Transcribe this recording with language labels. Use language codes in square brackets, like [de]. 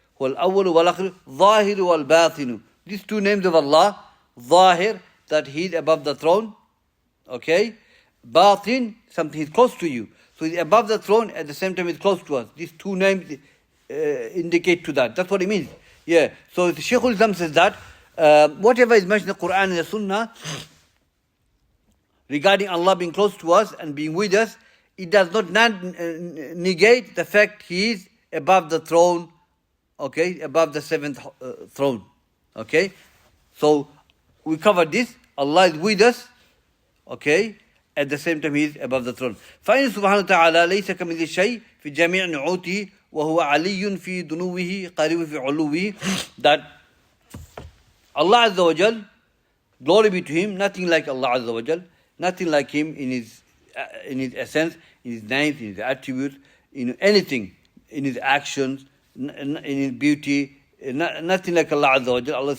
[ar] هو الأول والآخر ظاهر والباطن. [en] These two names of Allah, Zahir, that He is above the throne. Okay? Batin, something He's close to you. So He's above the throne, at the same time He's close to us. These two names indicate to that. That's what it means. Yeah. So the Shaykhul Islam says that whatever is mentioned in the Quran and the Sunnah regarding Allah being close to us and being with us, it does not negate the fact He is above the throne, okay, above the seventh throne. Okay? So we covered this. Allah is with us, okay, at the same time He is above the throne. [ar] فإن سبحانه وتعالى ليس كمثله شيء في جميع نعوته وهو علي في دنوه قريب في علوه. [en] That Allah Azza wa Jal, glory be to Him, nothing like Allah Azza wa Jal, nothing like Him in His essence, in His names, in His attributes, in anything, in His actions, in His beauty, nothing like Allah Azza wa Jal.